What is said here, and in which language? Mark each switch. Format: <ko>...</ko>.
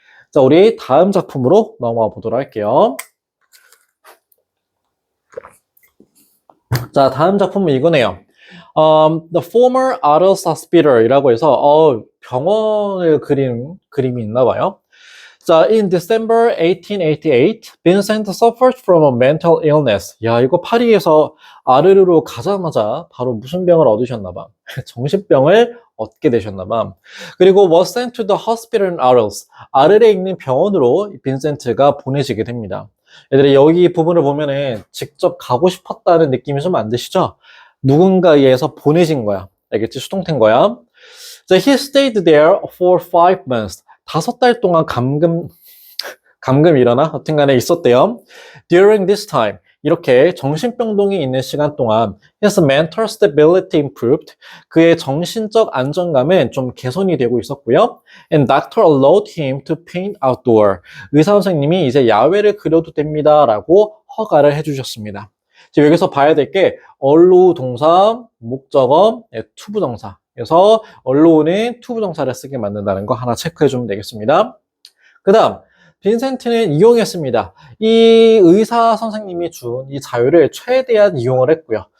<ko>자, 우리 다음 작품으로 넘어가 보도록 할게요. 자, 다음 작품은 이거네요. The former Adults Hospital 이라고 해서 병원을 그린 그림이 있나 봐요. 자,</ko> <en>in December 1888, Vincent suffered from a mental illness.</en> <ko>야, 이거 파리에서 아르르로 가자마자 바로 무슨 병을 얻으셨나 봐. 정신병을 얻게 되셨나 봐.</ko> <en>그리고 was sent to the hospital in Arles.</en> <ko>아르르에 있는 병원으로 빈센트가 보내지게 됩니다. 얘들이 여기 부분을 보면은 직접 가고 싶었다는 느낌이 좀 안 드시죠? 누군가에 의해서 보내진 거야. 알겠지? 수동태인 거야. 자,</ko> <en>he stayed there for 5 months.</en> <ko>5달 동안 감금 일어나? 하여튼 간에 있었대요.</ko> <en>During this time,</en> <ko>이렇게 정신병동에 있는 시간 동안</ko> <en>his mental stability improved.</en> <ko>그의 정신적 안정감은 좀 개선이 되고 있었고요.</ko> <en>And doctor allowed him to paint outdoor.</en> <ko>의사 선생님이 이제 야외를 그려도 됩니다. 라고 허가를 해주셨습니다. 지금 여기서 봐야 될 게 allow 동사, 목적어, 투부정사. 그래서 allow,는 투부정사를 쓰게 만든다는 거 하나 체크해 주면 되겠습니다. 그 다음 빈센트는 이용했습니다. 이 의사 선생님이 준 이 자유를 최대한 이용을 했고요.</ko>